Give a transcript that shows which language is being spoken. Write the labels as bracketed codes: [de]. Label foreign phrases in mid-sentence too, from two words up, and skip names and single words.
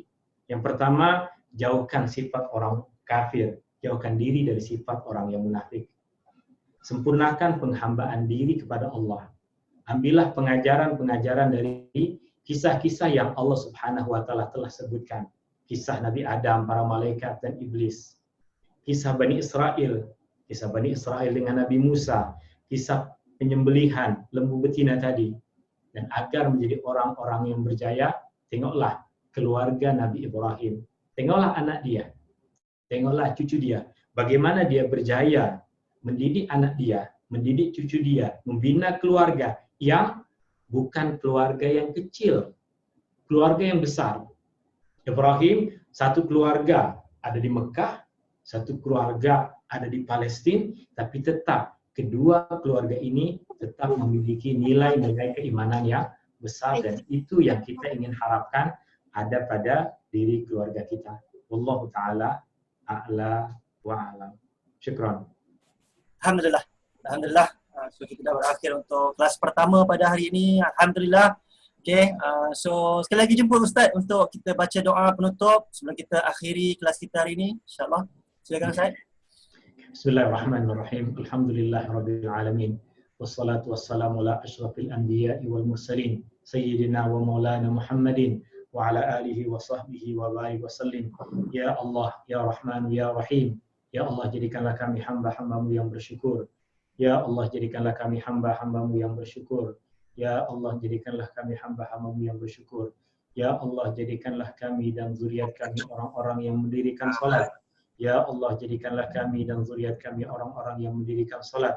[ms] Yang pertama, jauhkan sifat orang kafir, jauhkan diri dari sifat orang yang munafik. Sempurnakan penghambaan diri kepada Allah. Ambillah pengajaran-pengajaran dari kisah-kisah yang Allah [ar] سبحانه وتعالى [ms] telah sebutkan. Kisah Nabi Adam, para malaikat dan iblis. Kisah Bani Israel dengan Nabi Musa, kisah penyembelihan lembu betina tadi. Dan agar menjadi orang-orang yang berjaya, tengoklah keluarga Nabi Ibrahim. Tengoklah anak dia. Tengoklah cucu dia. Bagaimana dia berjaya mendidik anak dia, mendidik cucu dia, membina keluarga yang bukan keluarga yang kecil, keluarga yang besar. Ibrahim, satu keluarga ada di Mekah, satu keluarga ada di Palestina, tapi tetap kedua keluarga ini tetap memiliki nilai-nilai keimanan yang besar, dan itu yang kita ingin harapkan ada pada diri keluarga kita. [ar] والله تعالى أعلى وأعلم. Syukran. الحمد لله. الحمد لله. [ms] So kita dah berakhir untuk kelas pertama pada hari ini. Alhamdulillah. [en] Okay, so [ms] sekali lagi jumpa Ustaz untuk kita baca doa penutup sebelum kita akhiri kelas kita hari ini, insyaAllah. Silakan Ustaz. [ar] بسم الله الرحمن الرحيم. الحمد لله رب العالمين. والصلاة والسلام على أشرف الأنبياء والمرسلين سيدنا ومولانا محمد وعلى آله وصحبه وبارك وسلم. يا الله، يا رحمن، يا رحيم. يا الله, [ms] jadikanlah kami hamba-hamba-Mu yang bersyukur. [ar] يا الله, [ms] jadikanlah kami hamba-hamba-Mu yang bersyukur. [ar] يا الله, [ms] jadikanlah kami hamba-hamba-Mu yang bersyukur. [ar] يا الله, [ms] jadikanlah kami dan zuriat kami orang-orang yang mendirikan salat. [ar] يا الله, [ms] jadikanlah kami dan zuriat kami orang-orang yang mendirikan salat.